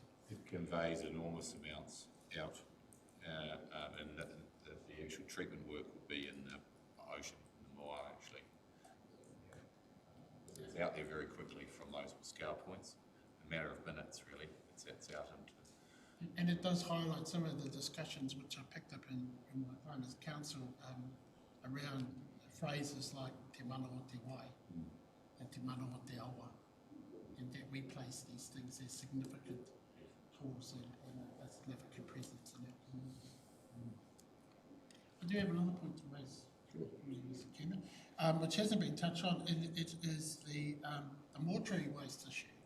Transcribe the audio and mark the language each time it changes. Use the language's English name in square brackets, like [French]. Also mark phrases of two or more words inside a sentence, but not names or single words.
[English] It conveys enormous amounts out, and the actual treatment work would be in the ocean, in the Moa actually. It's out there very quickly from those scale points, a matter of minutes really. It's out into. And it does highlight some of the discussions which I picked up in my time as council around phrases like [Māori] te mana o te wai [English] and [Māori] te mana o te awa, [English] and that we place these things as significant tools and a significant presence in our community. I do have another point to raise, Mr. Chairman, which hasn't been touched on, and it is the mortuary waste issue.